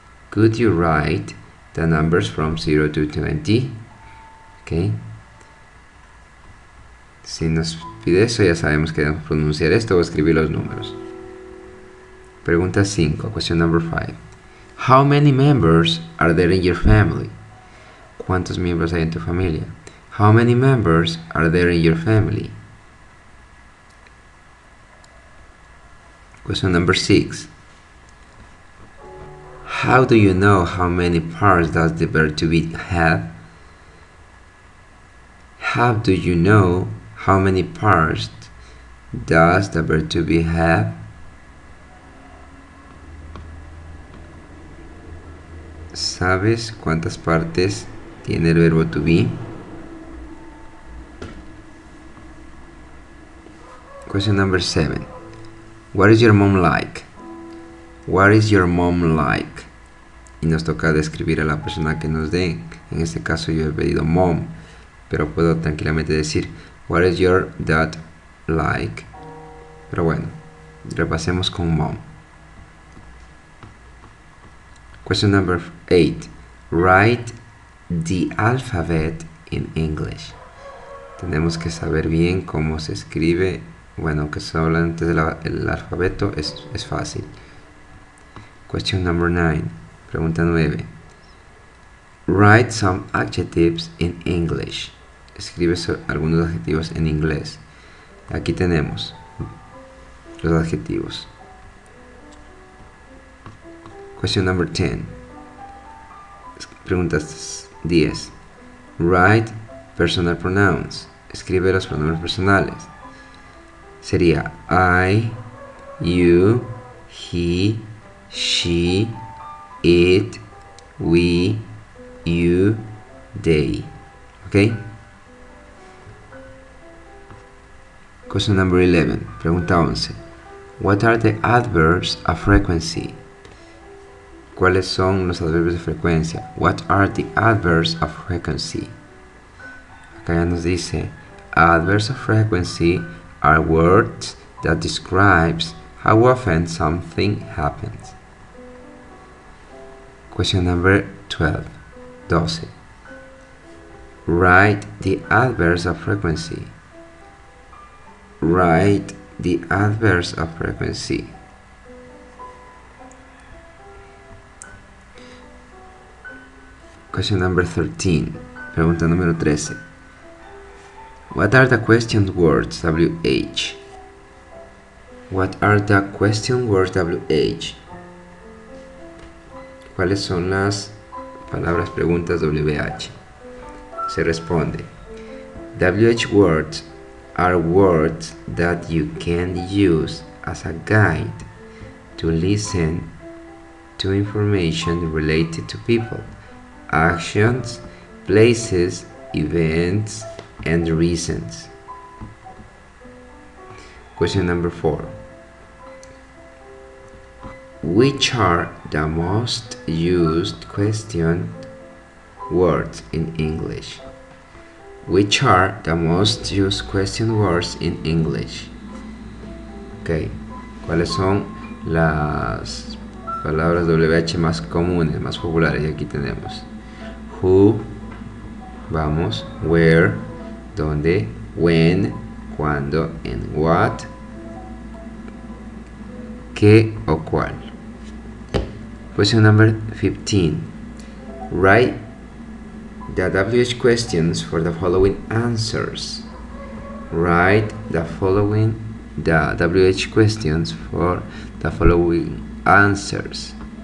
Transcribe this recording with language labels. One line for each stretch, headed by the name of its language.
English: Could you write the numbers from 0 to 20? Ok.
Spanish: Si nos pide eso, ya sabemos que debemos pronunciar esto o escribir los números. Pregunta 5.
English: Question number 5. How many members are there in your family?
Spanish: ¿Cuántos miembros hay en tu familia?
English: How many members are there in your family? Question number 6. How do you know how many parts does the verb to be have? How do you know how many parts does the verb to be have?
Spanish: ¿Sabes cuántas partes tiene el verbo to be?
English: Question number 7. What is your mom like? What is your mom like?
Spanish: Y nos toca describir a la persona que nos dé. En este caso yo he pedido mom, pero puedo tranquilamente decir
English: what is your dad like.
Spanish: Pero bueno, repasemos con mom.
English: Question number 8. Write the alphabet in English.
Spanish: Tenemos que saber bien cómo se escribe. Bueno, aunque se habla antes del alfabeto, es fácil.
English: Question number 9.
Spanish: Pregunta 9.
English: Write some adjectives in English.
Spanish: Escribe algunos adjetivos en inglés. Aquí tenemos los adjetivos.
English: Question number 10.
Spanish: Preguntas 10.
English: Write personal pronouns.
Spanish: Escribe los pronombres personales. Sería
English: I, you, he, she, it, we, you, they.
Spanish: ¿Ok?
English: Question number 11. Pregunta 11. What are the adverbs of frequency?
Spanish: ¿Cuáles son los adverbios de frecuencia?
English: What are the adverbs of frequency?
Spanish: Acá ya nos dice,
English: adverbs of frequency are words that describes how often something happens. Question number 12. 12. Write the adverbs of frequency. Write the adverbs of frequency. Question number 13.
Spanish: Pregunta número 13.
English: What are the question words WH? What are the question words WH?
Spanish: ¿Cuáles son las palabras preguntas WH? Se responde.
English: WH words are words that you can use as a guide to listen to information related to people, actions, places, events, and reasons. Question number 4. Which are the most used question words in English? Which are the most used question words in English?
Spanish: Ok, ¿cuáles son las palabras WH más comunes, más populares? Y aquí tenemos who, vamos, where, donde, when, cuándo, and what, qué o cuál.
English: Question number 15. Write the WH questions for the following answers. Write the WH questions for the following answers.